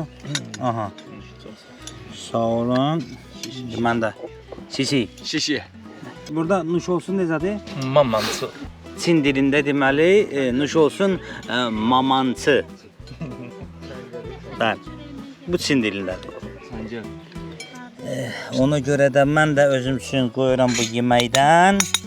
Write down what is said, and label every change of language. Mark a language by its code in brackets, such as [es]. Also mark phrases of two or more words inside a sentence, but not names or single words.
[az] Aha. Sağ olun. Mən də. Sisi. [zh] 谢谢。 [az] Burada nuş olsun necədir? [zh] 慢慢吃。 [az] Çin dilində deməli nuş olsun mamançı. Bəli. Bu Çin dilindədir. Ona görə də mən də özüm üçün qoyuram bu yeməkdən.